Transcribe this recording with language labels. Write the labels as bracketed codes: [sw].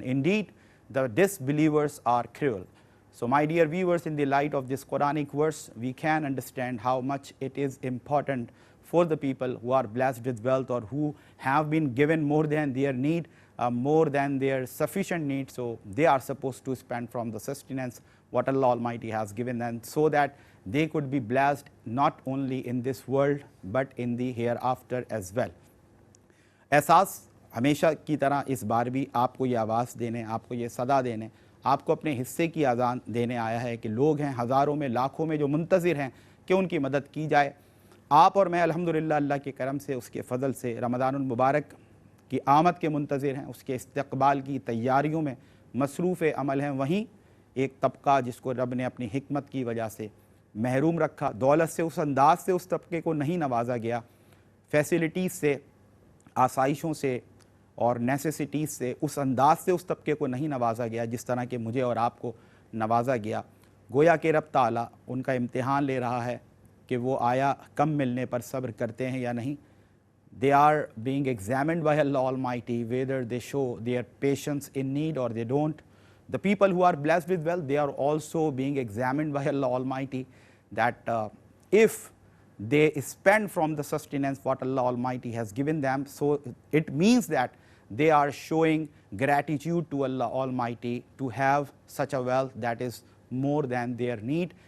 [en] Indeed, the disbelievers are cruel. So my dear viewers, in the light of this Quranic verse, we can understand how much it is important for the people who are blessed with wealth or who have been given more than their need, more than their sufficient need. So they are supposed to spend from the sustenance what Allah Almighty has given them, so that they could be blessed not only in this world but in the hereafter as well. [hi] एहसास हमेशा की तरह इस बार भी आपको ये आवाज़ देने, आपको ये सदा देने, आपको अपने हिस्से की आज़ान देने आया है कि लोग हैं हज़ारों में, लाखों में जो मुंतज़िर हैं कि उनकी मदद की जाए। आप और मैं अल्हम्दुलिल्लाह अल्लाह के करम से, उसके फ़ज़ल से रमज़ानुल मुबारक की आमद के मुंतज़िर हैं, उसके इस्तक़बाल की तैयारियों में मसरूफ़ अमल हैं। वहीं एक तबका जिसको रब ने अपनी हिकमत की वजह से महरूम रखा, दौलत से उस अंदाज से उस तबके को नहीं नवाजा गया, फैसिलिटीज़ से, आसाइशों से और नेसेसिटीज़ से उस अंदाज से उस तबके को नहीं नवाजा गया जिस तरह के मुझे और आपको नवाजा गया। गोया कि रब ताला उनका इम्तिहान ले रहा है कि वो आया कम मिलने पर सब्र करते हैं या नहीं। [en] They are being examined by Allah Almighty whether they show their patience in need or they don't. The people who are blessed with wealth, they are also being examined by Allah Almighty that if they spend from the sustenance what Allah Almighty has given them, so it means that they are showing gratitude to Allah Almighty to have such a wealth that is more than their need.